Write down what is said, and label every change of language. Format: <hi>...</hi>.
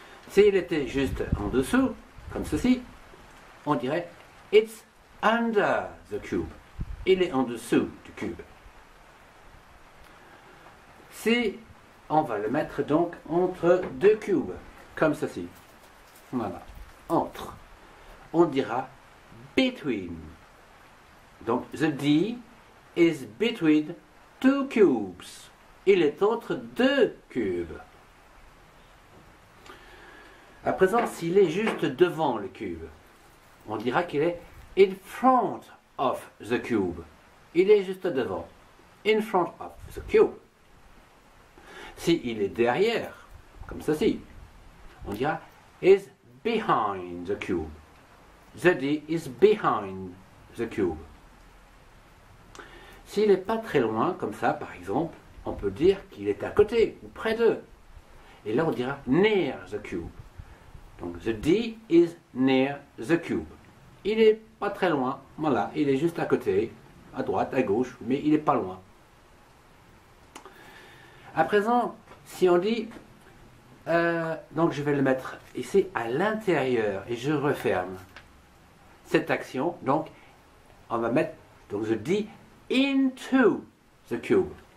<fr>S'il était juste en dessous, comme ceci, on dirait</fr> <en>it's under the cube.</en> <fr>Il est en dessous du cube. Si on va le mettre donc entre deux cubes, comme ceci, voilà, entre, on dira between.</fr> <en>Donc, the D is between two cubes.</en> <fr>Il est entre deux cubes. À présent, s'il est juste devant le cube, on dira qu'il est</fr> <en>in front of the cube.</en> <fr>Il est juste devant.</fr> <en>In front of the cube.</en> <fr>S'il est derrière, comme ceci, on dira</fr> <en>is behind the cube. The D is behind the cube.</en> <fr>S'il n'est pas très loin, comme ça, par exemple, on peut dire qu'il est à côté ou près d'eux. Et là, on dira</fr> <en>near the cube.</en> <fr>Donc,</fr> <en>the D is near the cube.</en> <fr>Il n'est pas très loin, voilà, il est juste à côté, à droite, à gauche, mais il n'est pas loin. À présent, si on dit, donc je vais le mettre ici à l'intérieur et je referme cette action, donc on va mettre, donc je dis</fr> <en>into the cube.</en>